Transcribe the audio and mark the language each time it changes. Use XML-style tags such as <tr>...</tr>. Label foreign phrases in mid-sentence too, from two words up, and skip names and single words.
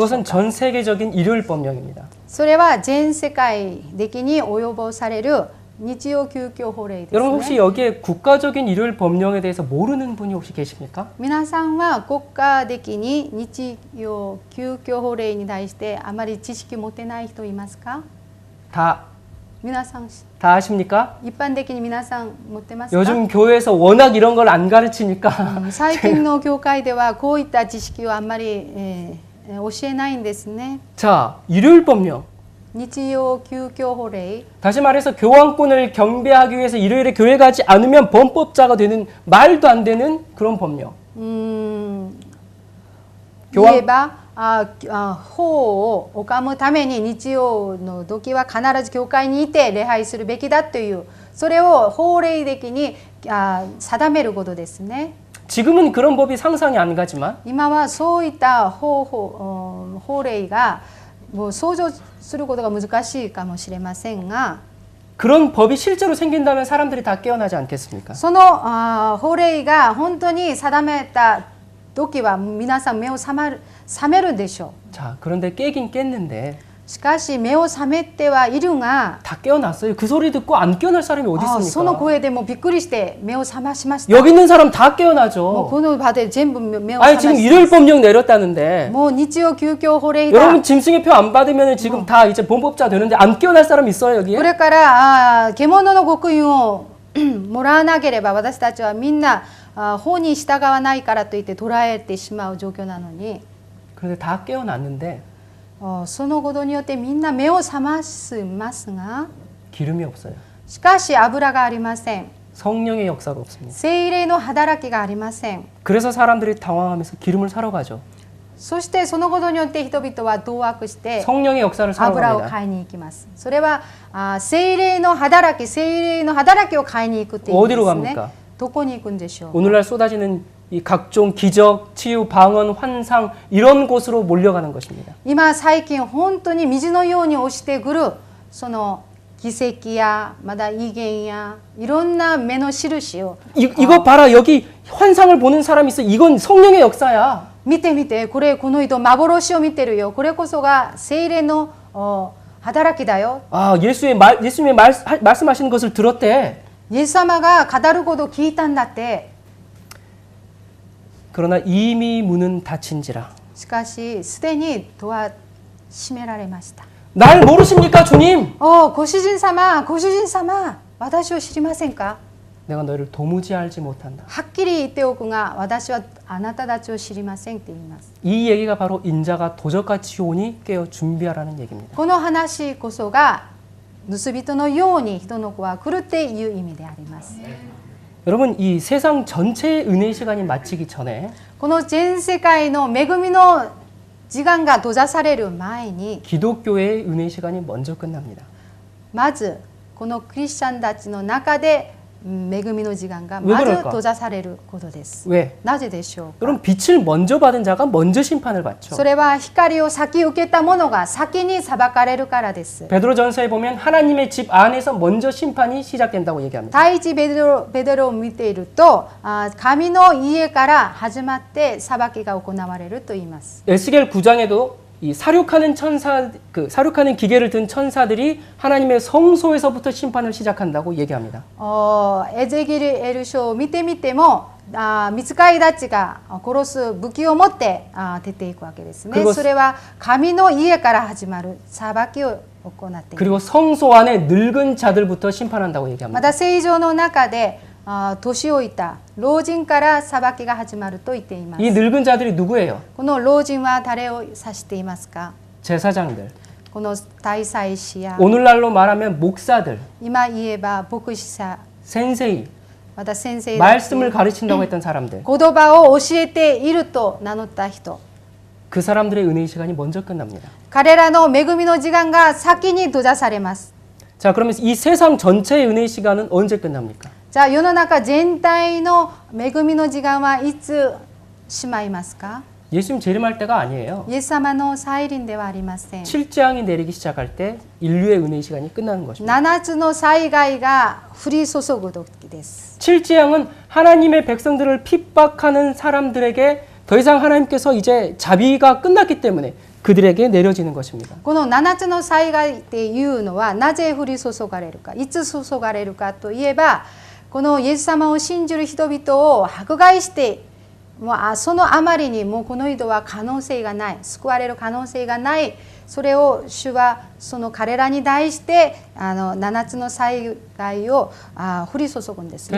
<ko>그것은</ko> <ja>か。</ja> <ko>전 세계적인 일요일 법령입니다.</ko> <ja>それは全世界的に及ぼされる日曜休教法令です</ja> <ko>여러분 혹시</ko> <ja>ね。</ja> <ko>여기에 국가적인 일요일 법령에 대해서 모르는 분이 혹시 계십니까?</ko> <ja>皆さんは国家的に日曜休教法令に対してあまり知識を持ってない人いますか？</ja> <ko>다</ko> <ja>皆さん</ja> <ko>아십니까?</ko> <ja>一般的に皆さん持ってますか？</ja> <ko>요즘 교회에서 워낙 이런 걸 안 가르치니까</ko> <ja>最近の教会ではこういった知識をあんまり、教えないんですね。</ja> <ko>자, 일요일 법령.</ko> <ja>日曜休教法令</ja> <ko>다시 말해서 교황권을 경배하기 위해서 일요일에 교회 가지 않으면 범법자가 되는 말도 안 되는 그런 법령.</ko> <ja>言えば法を拝むために日曜の時は必ず教会にいて礼拝するべきだというそれを法令的に定めることですね。</ja> <ko>지금은 그런 법이 상상이 안 가지만</ko> <ja>今はそういった法令がもう想像することが難しいかもしれませんが</ja> <ko>그런 법이 실제로 생긴다면 사람들이 다 깨어나지 않겠습니까?</ko> <ja>その法令が本当に定めた時は皆さん目を覚めるでしょ</ja> <ko>자, 그런데 깨긴 깼는데</ko> <ja>う。しかし目を覚めてはいるが</ja> <ko>다 깨어났어요. 그 소리 듣고 안 깨어날 사람이 어디</ko> <ja>その</ja> <ko>있습니까?</ko> <ja>声でもびっくりして目を覚ましました。</ja> <ko>여기 있는 사람 다</ko> <ja>もう</ja> <ko>깨어나죠.</ko> <ja>この場で全部目を</ja> <ko>아니</ko> <ja>覚</ja> <ko>지금</ko> <ja>まし</ja> <ko>일요일 법령 내렸다는데</ko> <ja>もう日曜休教法令</ja> <ko>여러분</ko> <ja>が</ja> <ko>짐승의 표 안 받으면 지금 다 이제 범법자 되는데 안 깨어날 사람 있어요 여기에?</ko> <ja>これから獣の刻印をもらわなければ私たちはみんな法に従わないからといって捕らえてしまう状況なのに</ja> <ko>그런데 다 깨어났는데</ko> <ja>そのことによってみんな目を覚ますが</ja> <ko>기름이 없어요.</ko> <ja>しかし油がありません。</ja> <ko>성령의 역사가 없습니다.</ko> <ja>聖霊の働きがありません。</ja> <ko>그래서 사람들이 당황하면서 기름을 사러 가죠.</ko> <ja>そしてそのことによって人々は当惑して</ja> <ko>성령의 역사를 사러</ko> <ja>油を</ja> <ko>갑니다.</ko> <ja>買いに行きます。それは聖霊の働きを買いに行くっていう意味</ja> <ko>어디로</ko> <ja>ですね。</ja> <ko>갑니까?</ko> <ja>どこに行くんでしょう。</ja> <ko>오늘날 쏟아지는 이 각종 기적, 치유, 방언, 환상 이런 곳으로 몰려가는 것입니다.</ko> <ja>今最近本当に水のように押してくるその奇跡やまだ異言やいろんな目の印を</ja> <ko>이거 봐라 여기 환상을 보는 사람이 있어. 이건 성령의 역사야.</ko> <ja>見てみてこの人幻を見てるよ。これこそが聖霊の働きだよ。</ja> <ko>아 예수님이 말씀하시는 것을 들었대.</ko> <ja>イエス様が語ることを聞いたんだって。</ja> <ko>그러나 이미 문은 닫힌지라.</ko> <ja>しかしすでに戸は閉められました。</ja> <ko>날 모르십니까 주님?</ko> <ja>ご主人様、ご主人様、私を知りませんか？</ja> <ko>내가 너희를 도무지 알지 못한다.</ko> <ja>はっきり言っておくが、私はあなたたちを知りませんって言います。</ja> <ko>이 얘기가 바로 인자가 도적같이 오니 깨어 준비하라는 얘기입니다.</ko> <ja>この話こそが盗人のように人の子は来るっていう意味であります。</ja> <ko>여러분 이 세상 전체의 은혜 시간이 마치기 전에</ko> <ja>この全世界の恵みの時間が閉ざされる前に、</ja> <ko>기독교의 은혜 시간이 먼저 끝납니다.</ko> <ja>まずこのクリスチャンたちの中で恵みの時間が</ja> <ko>왜</ko> <ja>まず</ja> <ko>그럴까?</ko> <ja>閉ざされることです。</ja> <ko>왜?</ko> <ja>なぜでしょうか。</ja> <ko>여러분 빛을 먼저 받은 자가 먼저 심판을 받죠.</ko> <ja>それは光を先受けた者が先に裁かれるからです。</ja> <ko>베드로전서에 보면 하나님의 집 안에서 먼저 심판이 시작된다고 얘기합니다.</ko> <ja>第一ベドロを見ていると、神の家から始まって裁きが行われると言います。</ja> <ko>에스겔 9장에도 이 사륙하는 사륙하는 기계를 든 천사들이 하나님의 성소에서부터 심판을 시작한다고 얘기합니다.</ko> <ja>エゼキエル書を見てみても、御使いたちが殺す武器を持って出ていくわけですね。それは神の家から始まる裁きを行っています。</ja> <ko>그리고 성소 안에 늙은 자들부터 심판한다고 얘기합니다.</ko> <ja>また聖所の中で年老いた老人から裁きが始まると言っています。</ja> <ko>이 늙은 자들이 누구예요?</ko> <ja>この老人は誰を指していますか？</ja> <ko>제사장들.</ko> <ja>この大祭司や</ja> <ko>오늘날로 말하면 목사들,</ko> <ja>今言えば牧師者、</ja> <ko>센세이,</ko> <ja>また先生たち、</ja> <ko>말씀을 가르친다고 했던 사람들.</ko> <ja>言葉を教えていると名乗った人、</ja> <ko>그 사람들의 은혜의 시간이 먼저 끝납니다.</ko> <ja>彼らの恵みの時間が先に閉ざされます。</ja> <ko>자, 그러면 이 세상 전체의 은혜의 시간은 언제 끝납니까?</ko> <ja>じゃあ世の中全体の恵みの時間はいつしまいますか？</ja> <ko>예수님 재림할 때가 아니에요.</ko> <ja>イエス様の再臨ではありません。</ja> <ko>7재앙이 내리기 시작할 때 인류의 은혜의 시간이 끝나는 것입니다.</ko> <ja>7 つの災害が降り注ぐ時です。</ja> <ko>7재앙은 하나님의 백성들을 핍박하는 사람들에게 더 이상 하나님께서 이제 자비가 끝났기 때문에 그들에게 내려지는 것입니다.</ko> <ja>この7つの災害っていうのはなぜ降り注がれるか、いつ注がれるかといえば、このイエス様を信じる人々を迫害して、もうそのあまりにもうこの人は可能性がない、救われる可能性がない、それを主はその彼らに対して7つの災害を降り注ぐんですね。</ja>